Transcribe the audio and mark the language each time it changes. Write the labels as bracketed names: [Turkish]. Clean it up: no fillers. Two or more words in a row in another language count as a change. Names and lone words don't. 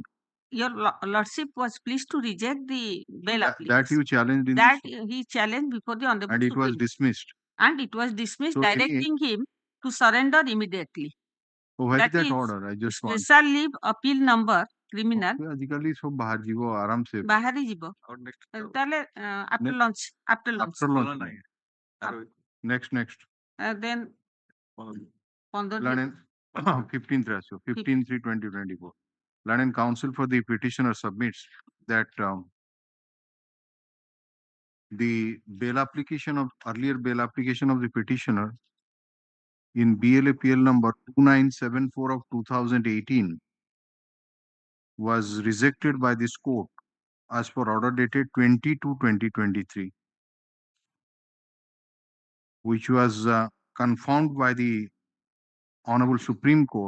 [English] Your lordship was pleased to reject the bail application. That you challenged in that he challenged before the Honorable and it was Supreme. dismissed. And it was dismissed, So directing him to surrender immediately. So where is that is order? I just want. Special leave appeal number criminal. [Odia] ଆଜିକାଲି ସବୁ ବାହାରି ଯିବ ଆରାମ ସେ। ବାହାରି ଯିବ। ତାହେଲେ [English] after lunch. After lunch. Next. Then 15 Learned 15th ratio, 15/3/2024. Learned counsel for the petitioner submits that the earlier bail application of the petitioner in BLAPL number 2974 of 2018 was rejected by this court as per order dated 20/2/2023, which was confirmed by the Honorable Supreme Court.